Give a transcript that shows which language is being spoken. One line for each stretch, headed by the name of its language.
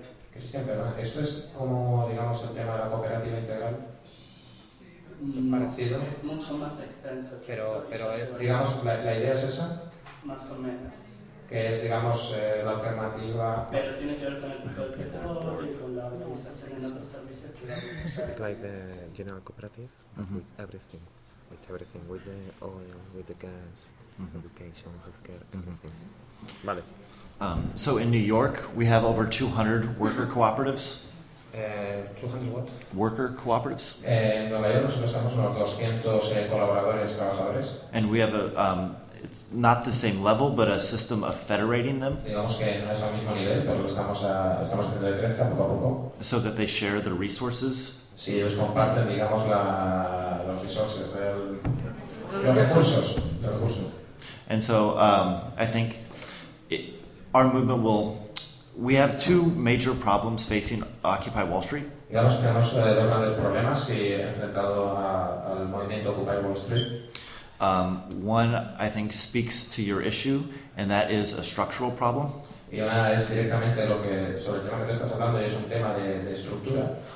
Spanish: Cristian, perdón, esto es como, digamos, el tema de la cooperativa integral. Parecido. Es mucho más extenso. Pero digamos, la idea es esa. Más o menos. Que es, digamos, la alternativa. Pero tiene que ver con el sector y con la organización en otros servicios.
English: It's like the general cooperative, mm-hmm. with everything, with the oil, with the gas, mm-hmm. education, healthcare, everything. Mm-hmm. Vale. So in New York, we have over 200 worker cooperatives. 200 what? Worker cooperatives.
Spanish: En Nueva York nosotros tenemos unos 200 colaboradores, trabajadores.
English: And we have a, it's not the same level, but a system of federating them.
Spanish: Digamos que no es al mismo nivel, pero estamos haciendo de crezca poco a poco.
English: So that they share the resources.
Spanish: Sí, ellos comparten, digamos, los resources, los recursos.
English: And so I think our movement will. We have two major problems facing Occupy Wall Street.
Spanish: Digamos que tenemos dos grandes problemas que he enfrentado al movimiento Occupy Wall Street.
English: One, I think, speaks to your issue, and that is a structural problem.
Spanish: Y una es directamente sobre el tema que te estás hablando, es un tema de estructura.